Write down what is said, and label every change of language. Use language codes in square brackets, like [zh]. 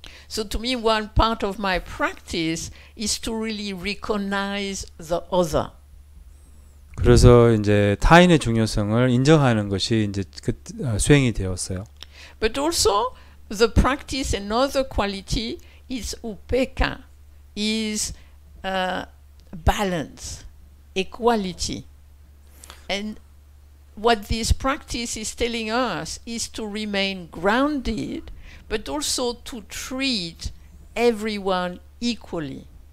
[en] So to me, one part of my practice is to really recognize the other. [ko] 그래서 이제 타인의 중요성을 인정하는 것이 이제 수행이 되었어요. [en] But also, the practice, another quality is upekkha, is balance, equality. And what this practice is telling us is to remain grounded, but also to treat everyone equally.